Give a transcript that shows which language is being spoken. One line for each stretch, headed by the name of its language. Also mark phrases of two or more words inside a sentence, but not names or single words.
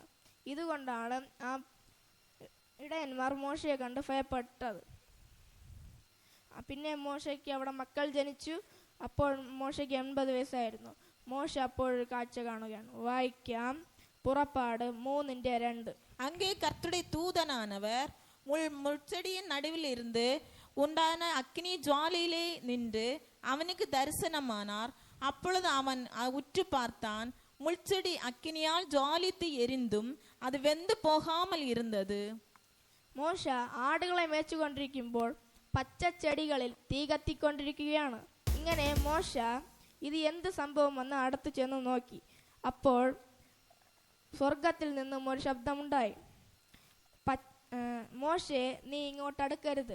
Malayalam: ഇതുകൊണ്ടാണ് ആ ഇടയന്മാർ മോശയെ കണ്ട് ഭയപ്പെട്ടത്. പിന്നെ മോശയ്ക്ക് അവിടെ മക്കൾ ജനിച്ചു. അപ്പോൾ മോശയ്ക്ക് 80 വയസ്സായിരുന്നു. മോശ അപ്പോഴൊരു കാഴ്ച കാണുകയാണ്. വായിക്കാം. പുറപ്പാട് 3:2.
Tamil: அங்கே கர்த்தருடைய தூதனானவர் முட்செடியின் நடுவில் இருந்து உண்டான அக்கினி ஜுவாலையிலே நின்று அவனுக்கு தரிசனமானார். அப்பொழுது அவன் உற்று பார்த்தான். முள்செடி அக்கினியால் ஜுவாலித்து எரிந்தும் அது வெந்து போகாமல் இருந்தது.
Malayalam: മോശ ആടുകളെ മേച്ചുകൊണ്ടിരിക്കുമ്പോൾ പച്ചച്ചെടികളിൽ തീ കത്തിക്കൊണ്ടിരിക്കുകയാണ്. ഇങ്ങനെ മോശ ഇത് എന്ത് സംഭവമെന്ന് അടുത്ത് ചെന്ന് നോക്കി. അപ്പോൾ സ്വർഗത്തിൽ നിന്നും ഒരു ശബ്ദമുണ്ടായി. മോശെ, നീ ഇങ്ങോട്ട് അടുക്കരുത്.